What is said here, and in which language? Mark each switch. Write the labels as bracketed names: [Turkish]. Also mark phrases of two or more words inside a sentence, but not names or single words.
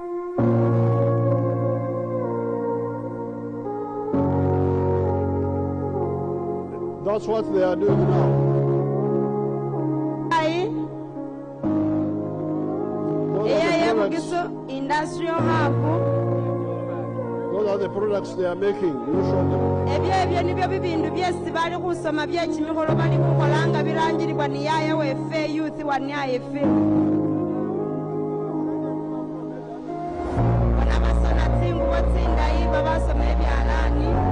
[English] That's what they are doing now. Bugisu Industrial Hub. Those are the products they are making. You show them. [Masaaba] Ebyo nibyo bibindu byesi bali kusoma byekimiholo bali kukolanga birangirirwa ni yaya wefe youth wa nyaye fe. Bana basona tingubo tsindayi babasoma ebyalani.